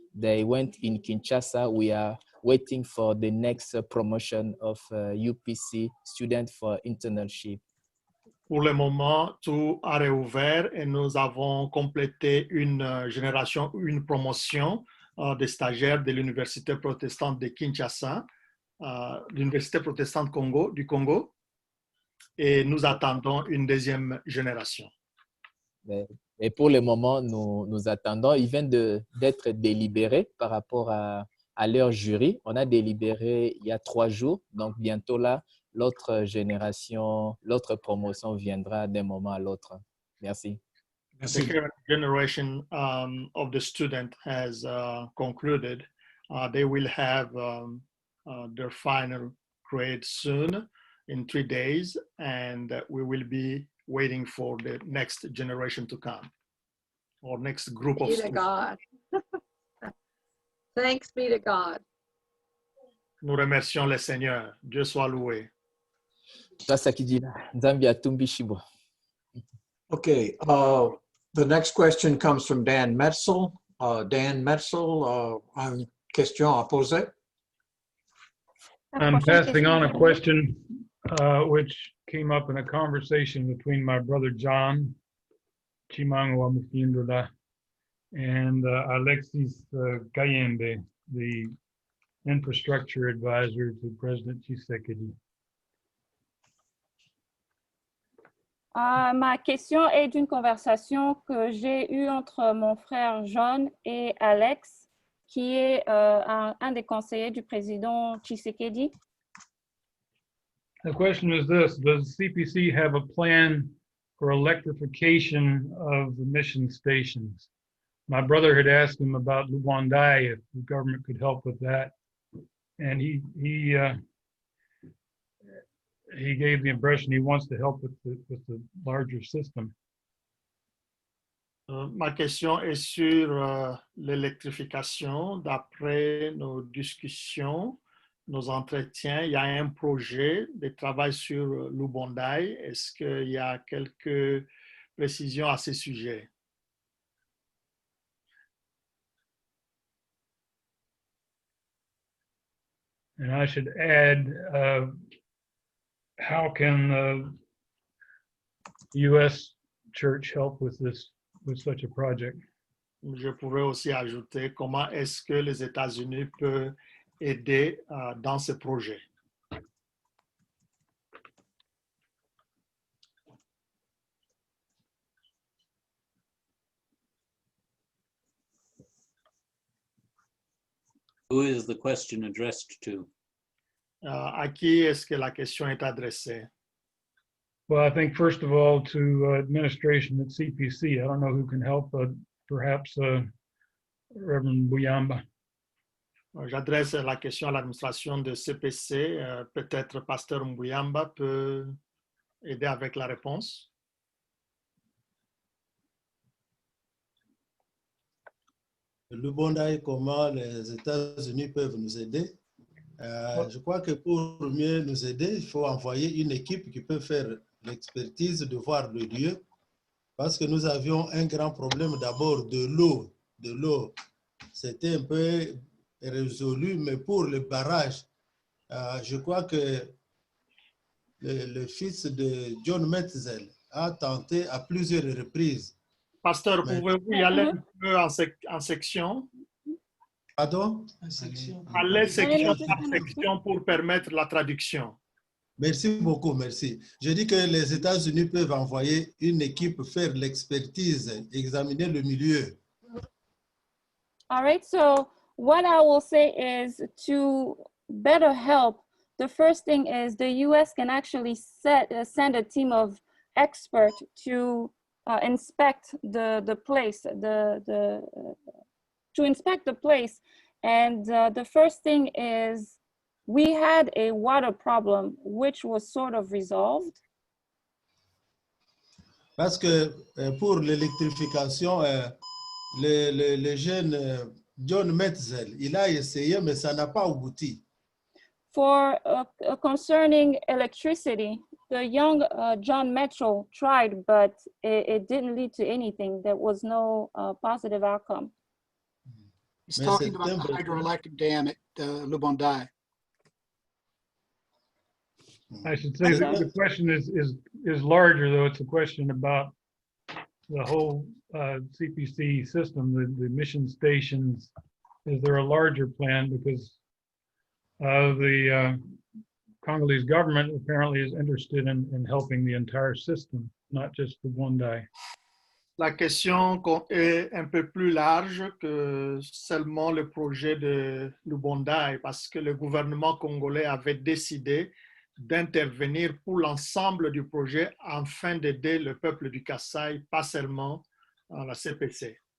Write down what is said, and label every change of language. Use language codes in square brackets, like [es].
[en] They went in Kinshasa. We are waiting for the next promotion of UPC student for internship. [fr] Pour le moment, tout a réouvert et nous avons complété une génération, une promotion des stagiaires de l'Université protestante de Kinshasa, l'Université protestante du Congo, et nous attendons une deuxième génération. Et pour le moment, nous attendons. Ils viennent d'être délibérés par rapport à leur jury. On a délibéré il y a 3 jours, donc bientôt là, l'autre génération, l'autre promotion viendra d'un moment à l'autre. Merci. [en] The current generation of the student has concluded. They will have their final grade soon, in 3 days, and we will be waiting for the next generation to come, or next group of Be to students. God. Thanks be to God. [fr] Nous remercions le Seigneur. Dieu soit loué. [en] Okay, the next question comes from Dan Metzel. [fr] Dan Metzel, une question à poser. [en] I'm passing on a question which came up in a conversation between my brother John Chimangwa Mukindola and Alexis Kayembe, the infrastructure advisor to President Tshisekedi. Ma question est d'une conversation que j'ai eue entre mon frère John et Alex, qui est un des conseillers du président Tshisekedi. The question is this: does CPC have a plan for electrification of the mission stations? My brother had asked him about Luandai, if the government could help with that, and he gave the impression he wants to help with the larger system. [fr] Ma question est sur l'électrification. D'après nos discussions, nos entretiens, il y a un projet de travail sur Lubondai. Est-ce qu'il y a quelques précisions à ce sujet? [en] And I should add, how can the U.S. church help with such a project? [fr] Je pourrais aussi ajouter comment est-ce que les États-Unis peuvent aider dans ce projet. [en] Who is the question addressed to? [fr] À qui est-ce que la question est adressée? [en] Well, I think first of all to administration at CPC. I don't know who can help, but perhaps Reverend Buyamba. [fr] J'adresse la question à l'administration de CPC. Peut-être Pasteur Mbuyamba peut aider avec la réponse. Le Bondaï, comment les États-Unis peuvent nous aider? Je crois que pour mieux nous aider, il faut envoyer une équipe qui peut faire l'expertise de voir le lieu, parce que nous avions un grand problème d'abord de l'eau. De l'eau, c'était un peu résolu, mais pour le barrage, je crois que le fils de John Metzel a tenté à plusieurs reprises. Pasteur, pouvez-vous y aller un peu en section? Pardon? Aller section par section pour permettre la traduction. Merci beaucoup, merci. Je dis que les États-Unis peuvent envoyer une équipe faire l'expertise, examiner le milieu. [en] All right, so what I will say is to better help, the first thing is the US can actually send a team of experts to inspect the place, to inspect the place. And the first thing is we had a water problem, which was sort of resolved. [fr] Parce que pour l'électrification, le jeune John Metzel, il a essayé, mais ça n'a pas abouti. [en] For concerning electricity, the young John Metzel tried, but it didn't lead to anything. There was no positive outcome. He's talking about the hydroelectric dam at Lubondai. I should say that the question is larger, though. It's a question about the whole CPC system, the mission stations. Is there a larger plan? Because the Congolese government apparently is interested in helping the entire system, not just the Bondi. [fr] La question est un peu plus large que seulement le projet de Lubondai, parce que le gouvernement congolais avait décidé d'intervenir pour l'ensemble du projet afin d'aider le peuple du Kasaï, pas seulement la CPC.